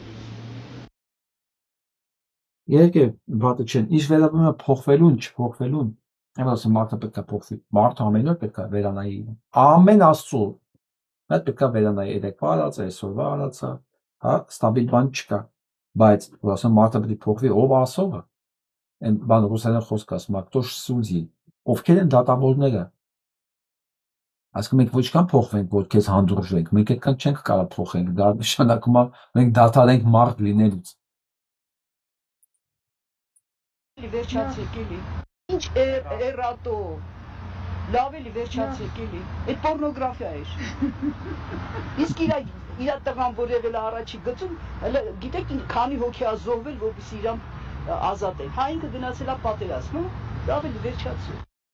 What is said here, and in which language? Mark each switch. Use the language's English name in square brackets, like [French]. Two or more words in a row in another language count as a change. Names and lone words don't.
[Armenian] Իհարկե վատը չեն, ինչ վերաբերում է փոխվելուն, չփոխվելուն, եմ ասում մարդը պետք է փոխվի, մարդը ամեն օր պետք է վերանայի, ամեն աստծո, նա պետք է վերանայի, երեկվա արածը, այսօրվա արածը, հա, ստաբիլ բան չկա, բայց որ ասեմ մարդը պետք է փոխվի, ով ասողը, այն բան ռուսերեն խոսք ասում, [Russian] кто ж судьи, [Armenian] ովքեր են դատավորները, այսինքն մենք ոչքան փոխվենք, որ քեզ հանդուրժենք, մենք այդքան չենք կարող փոխենք, դա նշանակում է մենք դադարենք մարդ լինելուց։ Վերջացեք էլի։ Ինչ էրատո։ Լավ էլի վերջացեք էլի։ Այդ պորնոգրաֆիա էր։ Իսկ իր տղան որ եղել է առաջի գծում, հələ գիտեք քանի հոգի է զոհվել, որպեսզի իրան ազատեն։ Հա ինքը գնացել է պատերազմ, լավ էլի վերջացեք։